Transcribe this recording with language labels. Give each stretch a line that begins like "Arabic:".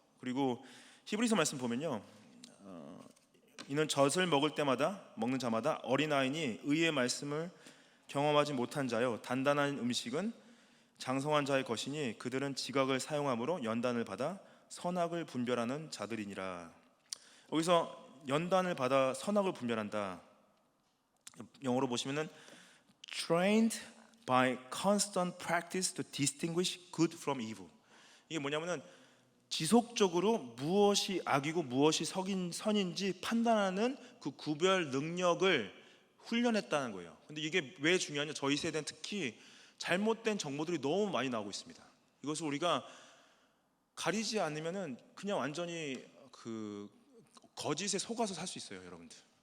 Korean: 그리고 히브리서 말씀 보면요, 이는 젖을 먹는 자마다 어린아이니 의의 말씀을 경험하지 못한 자요, 단단한 음식은 장성한 자의 것이니 그들은 지각을 사용함으로 연단을 받아 선악을 분별하는 자들이니라. 여기서 연단을 받아 선악을 분별한다, 영어로 보시면은
English: trained by constant practice to distinguish good from evil.
Korean: 이게 뭐냐면은 지속적으로 무엇이 악이고 무엇이 선인지 판단하는 그 구별 능력을 훈련했다는 거예요. 근데 이게 왜 중요하냐? 저희 세대는 특히 잘못된 정보들이 너무 많이 나오고 있습니다. 이것을 우리가 가리지 않으면은 그냥 완전히 그 거짓에 속아서 살 수 있어요, 여러분들.